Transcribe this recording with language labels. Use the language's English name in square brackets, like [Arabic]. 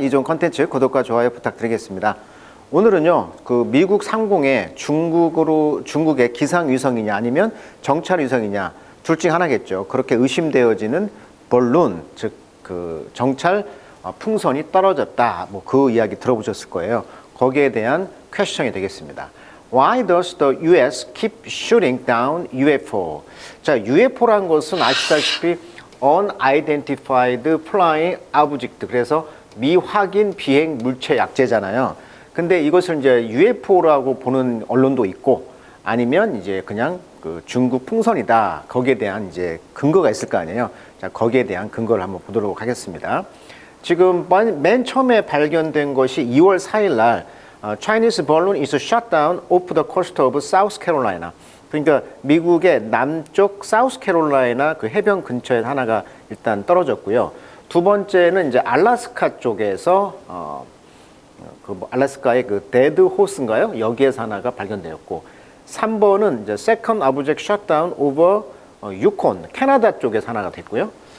[Korean] 이 좋은 컨텐츠 구독과 좋아요 부탁드리겠습니다. 오늘은요, 미국 상공에 중국의 기상위성이냐 아니면 정찰위성이냐 둘 중 하나겠죠. 그렇게 의심되어지는 볼룬, 즉 정찰 풍선이 떨어졌다. 그 이야기 들어보셨을 거예요. 거기에 대한 퀘스천이 되겠습니다. [English] Why does the US keep shooting down UFO? [Korean] 자, UFO란 것은 아시다시피 Unidentified Flying Object, 그래서 미확인 비행 물체 약제잖아요. 근데 이것을 이제 UFO라고 보는 언론도 있고, 아니면 이제 그냥 중국 풍선이다. 거기에 대한 이제 근거가 있을 거 아니에요. 자, 거기에 대한 근거를 한번 보도록 하겠습니다. 지금 맨 처음에 발견된 것이 2월 4일 날 [English] Chinese balloon is shot down off the coast of South Carolina. [Korean] 그러니까 미국의 남쪽 사우스캐롤라이나 그 해변 근처에 하나가 일단 떨어졌고요. 두 번째는 이제 알래스카 쪽에서 알래스카의 데드 호스인가요? 여기에서 하나가 발견되었고, 3번은 이제 [English] second object shot down over [Korean] 유콘, 캐나다 쪽에서 하나가 됐고요.